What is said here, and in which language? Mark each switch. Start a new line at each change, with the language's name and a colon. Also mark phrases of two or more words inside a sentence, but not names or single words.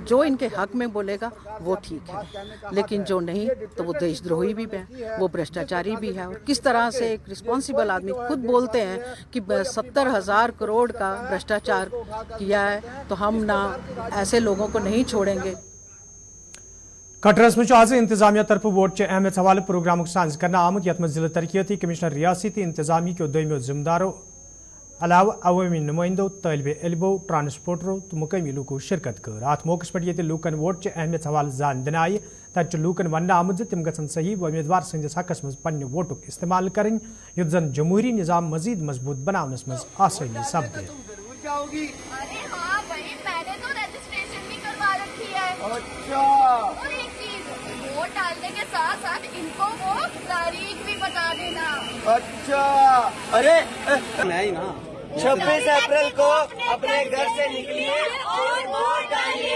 Hindi: जो इनके हक में बोलेगा वो ठीक है, लेकिन जो नहीं तो वो देशद्रोही भी है, वो भ्रष्टाचारी भी है। और किस तरह से एक रिस्पॉन्सिबल आदमी खुद बोलते हैं कि 70,000 करोड़ का भ्रष्टाचार किया है, तो हम ना ऐसे लोगों को नहीं छोड़ेंगे।
Kashmiri: कटरस में आज इंतजामिया तरफ वोट के अहमियत हवाले प्रोग्राम साज करना आमुत यथ में जिला तरक्याती कमिश्नर रियासती इंतजामी के दोमियो जिम्मेदारों अलावा अवामी नुमाइंदों, तलबे इल्मों, ट्रांसपोर्टरों तो मुकामी लोगों शिरकत कर। अत मौके पर ये लूकन वोट के अहमियत हवाले जान दिन आये तत लूकन वन आमुद तम गन सही उम्मीदवार सन्दस हकस मज पन्ने वोटुक इस्तेमाल करें युत जन जमहूरी निज़ाम मजीद मजबूत बनावनस मज आसानी सपदे।
Hindi: वोट डालने के साथ साथ इनको वो तारीख भी बता देना। अच्छा, अरे नहीं ना, 26 अप्रैल को अपने घर से निकलिए और वोट डालिए।